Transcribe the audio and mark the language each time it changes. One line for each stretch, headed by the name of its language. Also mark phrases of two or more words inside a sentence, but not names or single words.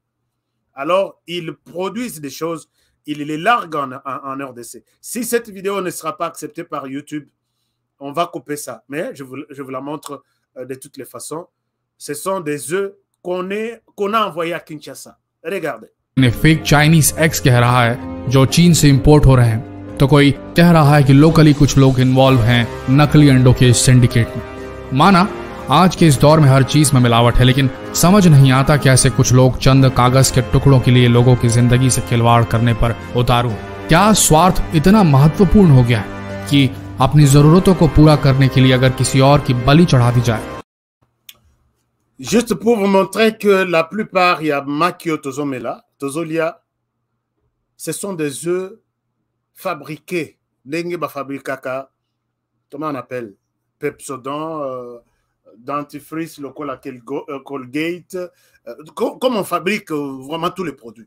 French: Alors, ils produisent des choses, ils les larguent en RDC. Si cette vidéo ne sera pas acceptée par YouTube, on va couper ça. Mais je vous la montre de toutes les façons. Ce sont des œufs qu'on a envoyés à Kinshasa. Regardez.
English: fake Chinese eggs
Hindi: कह रहा है जो चीन से इंपोर्ट हो रहे हैं, तो कोई कह रहा है कि लोकली कुछ लोग इन्वॉल्व हैं नकली अंडों के सिंडिकेट में। माना आज के इस दौर में हर चीज में मिलावट है, लेकिन समझ नहीं आता कैसे कुछ लोग चंद कागज के टुकड़ों के लिए लोगों की जिंदगी से खिलवाड़ करने पर उतारू। क्या स्वार्थ इतना महत्वपूर्ण हो गया है कि अपनी जरूरतों को पूरा करने के लिए अगर किसी और की बलि चढ़ा दी जाए?
French: Juste pour vous montrer que la plupart, il y a Makio Tozomela, Tozolia, ce sont des œufs fabriqués. Comment on appelle? Pepsodent, dentifrice, le Colgate, comme on fabrique vraiment tous les produits.